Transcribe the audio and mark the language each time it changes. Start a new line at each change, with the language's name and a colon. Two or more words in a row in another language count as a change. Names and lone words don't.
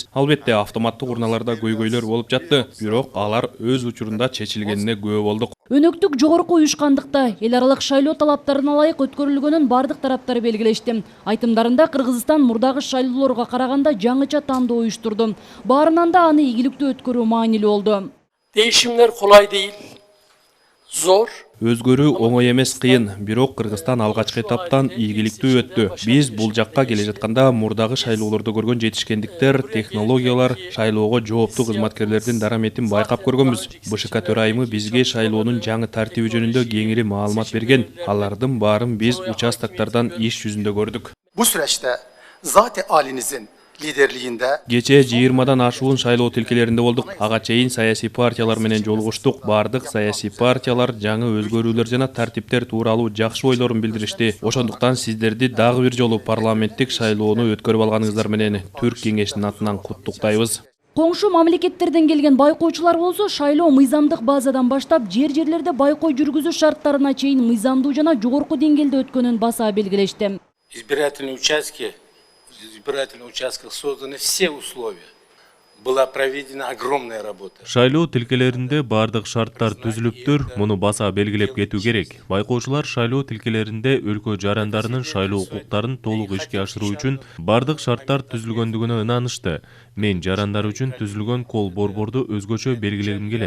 Kyrgyz: Албетте автоматтык урналарда көйгөйлөр болуп жатты, бирок алар өз учурунда чечилгенине күбө болдук. Өнөктүк жогорку уюшкандыкта эл аралык шайлоо талаптарына ылайык өткөрүлгөнүн бардык тараптар белгилешти. Айтымдарында Кыргызстан мурдагы шайлоолорго караганда жаңыча тандоо уюштурду. Баарынан да аны ийгиликтүү өткөрүү маанилүү болду.
Turkish: Değişimler kolay değil, zor.
Kyrgyz: Өзгөрүү оңой эмес, кыйын, бирок Кыргызстан алгачкы этаптан ийгиликтүү өттү. Биз бул жакка келе жатканда мурдагы шайлоолордо көргөн жетишкендиктер, технологиялар, шайлоого жооптуу кызматкерлердин дараметин байкап көргөнбүз. БШК төрайымы бизге шайлоонун жаңы тартиби жөнүндө кеңири маалымат берген. Алардын баарын биз участоктардан иш жүзүндө көрдүк.
Turkish: Bu süreçte zat-ı alinizin liderliğinde
Kyrgyz: Кече 20дан ашуун шайлоо тилкелеринде болдук. Ага чейин саясий партиялар менен жолугуштук. Бардык саясий партиялар жаңы өзгөрүүлөр жана тартиптер тууралуу жакшы ойлорун билдиришти. Ошондуктан сиздерди дагы бир жолу парламенттик шайлоону өткөрүп алганыңыздар менен Түрк кеңешинин атынан куттуктайбыз. Коңшу мамлекеттерден келген байкоочулар болсо шайлоо мыйзамдык базадан баштап жер-жерлерде байкоо жүргүзүү шарттарына чейин мыйзамдуу жана жогорку деңгээлде өткөнүн баса белгилешти.
Russian: Избирательных участках созданы все условия. Была проведена огромная работа.
Kyrgyz: Шайлоо тилкелеринде бардык шарттар түзүлүптүр, муну баса белгилеп кетүү керек. Байкоочулар шайлоо тилкелеринде өлкө жарандарынын шайлоо укуктарын толук ишке ашыруу үчүн бардык шарттар түзүлгөндүгүнө ынанышты. Мен жарандар үчүн түзүлгөн кол борборду өзгөчө белгилегим келет.